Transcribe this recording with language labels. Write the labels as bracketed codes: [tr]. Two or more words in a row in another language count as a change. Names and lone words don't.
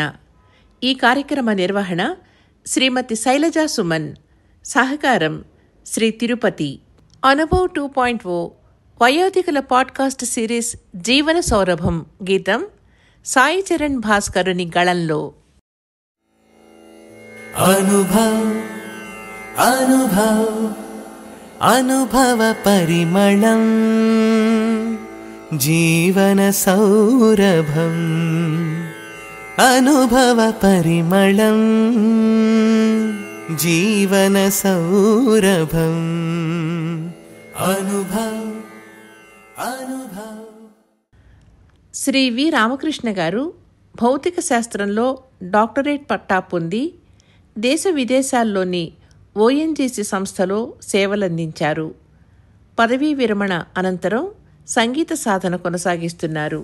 [te] ఈ కార్యక్రమ నిర్వహణ శ్రీమతి శైలజా సుమన్, సహకారం శ్రీ తిరుపతి. అనుభవ్ 2.0 వయోధికుల పాడ్కాస్ట్ సిరీస్ జీవన సౌరభం గీతం సాయి చరణ్ భాస్కరుని గళంలో. అనుభవ అనుభవ అనుభవ పరిమళం జీవన సౌరభం అనుభవ పరిమళం జీవన సౌరభం అనుభవ అనుభవ. శ్రీ వి రామకృష్ణ గారు భౌతిక శాస్త్రంలో డాక్టరేట్ పట్టా పొంది దేశ విదేశాల్లోని ఓఎన్జీసీ సంస్థలో సేవలందించారు. పదవీ విరమణ అనంతరం సంగీత సాధన కొనసాగిస్తున్నారు.